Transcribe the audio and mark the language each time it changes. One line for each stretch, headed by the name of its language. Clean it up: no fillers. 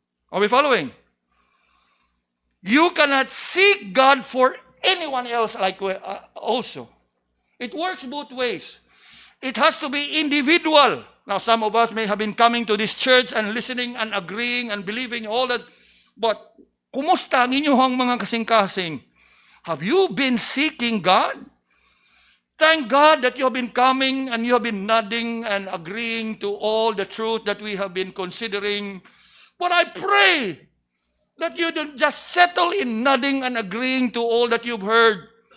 English: Are we following? You cannot seek God for anyone else also. It works both ways. It has to be individual. Now, some of us may have been coming to this church and listening and agreeing and believing all that.
Cebuano: But, kumusta ang inyong mga kasing-kasing?
English: Have you been seeking God? Thank God that you have been coming and you have been nodding and agreeing to all the truth that we have been considering. But I pray that you don't just settle in nodding and agreeing to all that you've heard.